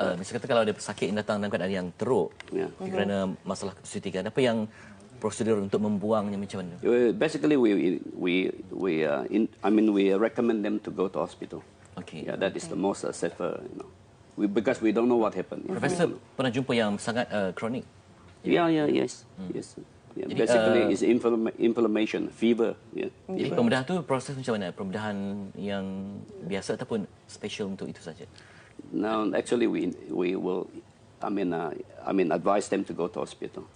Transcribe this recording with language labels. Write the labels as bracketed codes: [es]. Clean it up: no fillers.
[ms] Misalnya kata kalau ada pesakit yang datang dalam keadaan yang teruk kerana masalah kesuntikan, apa yang prosedur untuk membuangnya macam mana? [en] Basically, we recommend them to go to hospital. That is the most safer, because we don't know what happened. [ms] Profesor pernah jumpa yang sangat kronik? [en] Yes. [ms] Jadi, [en] basically, it's inflammation, fever. [ms] Jadi pembedahan tu proses macam mana? Pembedahan yang biasa ataupun special untuk itu saja? [en] No, actually we will. I mean, advise them to go to hospital.